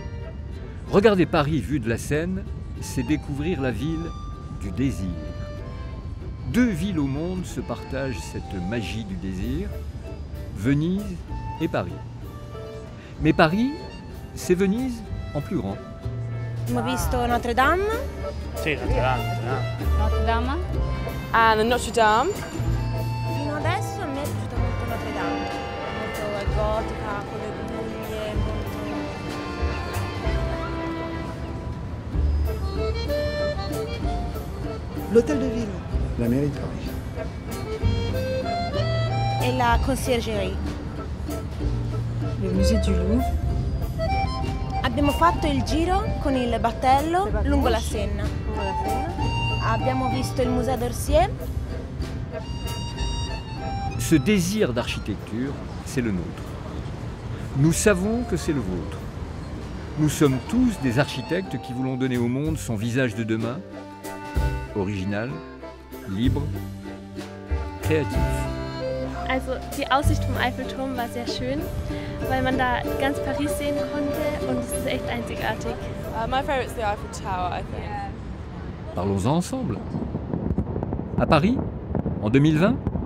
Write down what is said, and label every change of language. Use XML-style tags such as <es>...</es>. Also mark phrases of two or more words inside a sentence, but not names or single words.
<fr>Regarder Paris vu de la Seine, c'est découvrir la ville du désir. Deux villes au monde se partagent cette magie du désir, Venise et Paris. Mais Paris, c'est Venise en plus grand.</fr> <it>Abbiamo visto Notre Dame. Sì, Notre Dame. Notre Dame.</it> <en>And Notre Dame.</en> <it>Fino adesso a me è piaciuta molto Notre Dame. Molto gotica, con le guglie, molto...</it> <fr>L'hôtel de ville. La mairie de Paris.</fr> <it>E la conciergerie.</it> <fr>Le musée du Louvre.</fr> <it>Abbiamo fatto il giro con il battello lungo la Senna. Abbiamo visto il musée d'Orsay.</it> <fr>Ce désir d'architecture, c'est le nôtre. Nous savons que c'est le vôtre. Nous sommes tous des architectes qui voulons donner au monde son visage de demain, original, libre, créatif.</fr> <de>Also die Aussicht vom Eiffelturm war sehr schön, weil man da ganz Paris sehen konnte und es ist echt einzigartig.</de> <en>My favorite is the Eiffel Tower, I think.</en> <fr>Parlons-en ensemble. À Paris, en 2020.</fr>